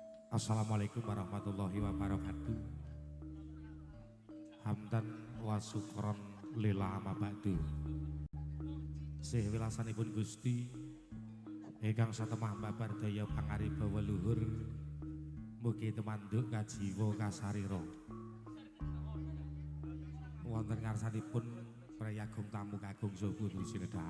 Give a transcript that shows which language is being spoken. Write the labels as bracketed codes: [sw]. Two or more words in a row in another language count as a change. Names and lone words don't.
[ar] السلام عليكم ورحمة الله وبركاته. حمدا وشكرا لله أما بعد. [jv] Sih wilasanipun Gusti ingkang satemah babar daya pangaribawa luhur mugi temanduk kajiwa kasarira. Wonten ngarsanipun prayagung tamu kagung saha pundi sinedahan.